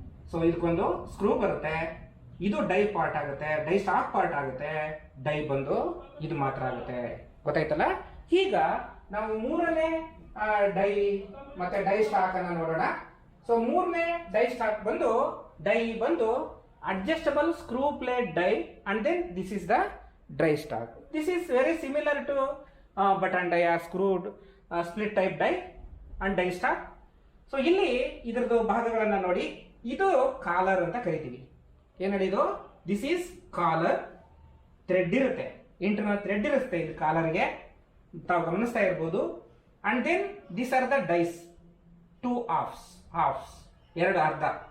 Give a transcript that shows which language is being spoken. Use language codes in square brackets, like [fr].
[kn] So ಇದಕ್ಕೊಂದು screw ಬರುತ್ತೆ, ಇದು ಡೈ ಪಾರ್ಟ್ ಆಗುತ್ತೆ, ಡೈ ಸ್ಟಾಕ್ ಪಾರ್ಟ್ ಆಗುತ್ತೆ, ಡೈ ಬಂದು ಇದು ಮಾತ್ರ ಆಗುತ್ತೆ. ಗೊತ್ತಾಯ್ತಲ್ಲ? ಈಗ ನಾವು ಮೂರನೇ ಡೈ ಮತ್ತೆ ಡೈ ಸ್ಟಾಕ್ ಅನ್ನ ನೋಡೋಣ. ಸೊ ಮೂರನೇ ಡೈ ಸ್ಟಾಕ್ ಬಂದು ಡೈ ಬಂದು [en] adjustable screw plate die, and then this is the dry stock. This is very similar to button die or screwed split type die and die stock. [kn] So ಇಲ್ಲಿ ಇದರದ್ದು ಭಾಗಗಳನ್ನ ನೋಡಿ, ಇದು collar ಅಂತ ಕರಿತೀವಿ. ಏನ್ ಹೇಳಿದು? [en] This is collar. [kn] ಥ್ರೆಡ್ ಇರುತ್ತೆ, internal thread ಇರುತ್ತೆ ಇದು ಕಾಲರ್ಗೆ, ತಾವು ಗಮನಿಸ್ತಾ ಇರ್ಬೋದು. [en] and then this are the dies, 2 halves, [kn] 2 ಅರ್ಧ.